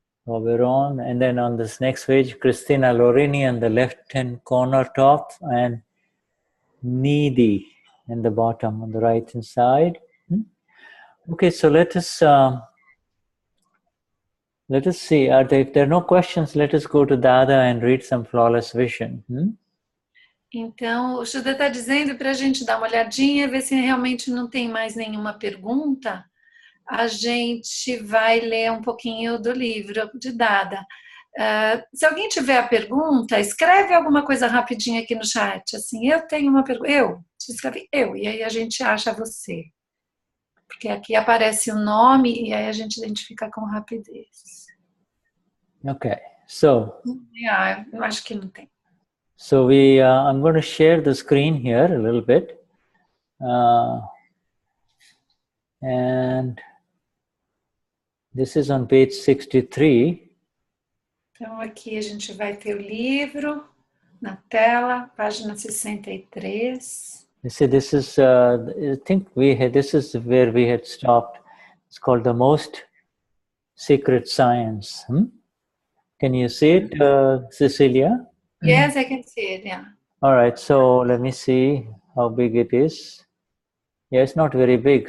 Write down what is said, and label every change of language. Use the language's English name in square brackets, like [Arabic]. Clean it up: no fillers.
[English] Oberon, and then on this next page, Cristina Lorini on the left-hand corner top, and Needy in the bottom on the right-hand side. Okay, so let us see. If there are no questions, let us go to Dada and read some flawless vision. [Portuguese] Então, o Shuddha está dizendo para a gente dar uma olhadinha, ver se realmente não tem mais nenhuma pergunta. A gente vai ler um pouquinho do livro de Dada. Se alguém tiver a pergunta, escreve alguma coisa rapidinho aqui no chat. Assim, eu tenho uma pergunta. Você escreve eu, e aí a gente acha você. Porque aqui aparece o nome e aí a gente identifica com rapidez. [English] Okay, so. [Portuguese] Eu acho que não tem. [English] So I'm going to share the screen here a little bit. And this is on page 63. [Portuguese] Então aqui a gente vai ter o livro na tela, página 63. [English] You see, this is I think this is where we had stopped. It's called The Most Secret Science. Can you see it, Cecilia? Yes, I can see it, yeah. All right, so let me see how big it is. Yeah, it's not very big.